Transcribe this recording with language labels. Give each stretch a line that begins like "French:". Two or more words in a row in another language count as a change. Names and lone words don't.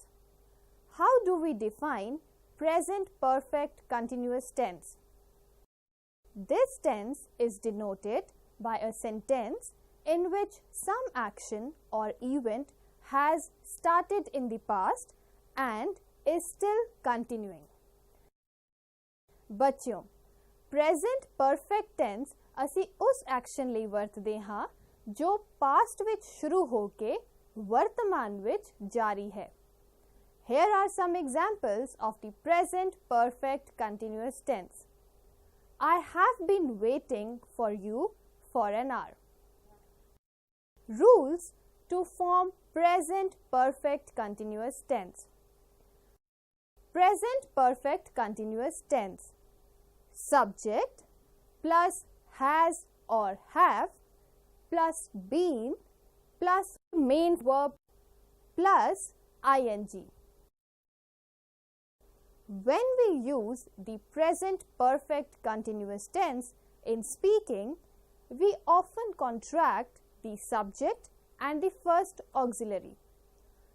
English: How do we define present perfect continuous tense? This tense is denoted by a sentence in which some action or event has started in the past and is still continuing.
Punjabi: ਬੱਚਿਓ,
English: present perfect tense
Punjabi: ਅਸੀਂ ਉਸ ਐਕਸ਼ਨ ਲਈ ਵਰਤਦੇ ਹਾਂ ਜੋ past ਵਿੱਚ ਸ਼ੁਰੂ ਹੋ ਕੇ ਵਰਤਮਾਨ ਵਿੱਚ ਜਾਰੀ ਹੈ।
English: Here are some examples of the present perfect continuous tense. I have been waiting for you for an hour. Rules to form present perfect continuous tense. Present perfect continuous tense. Subject plus has or have plus been plus main verb plus ing. When we use the present perfect continuous tense in speaking, we often contract the subject and the first auxiliary.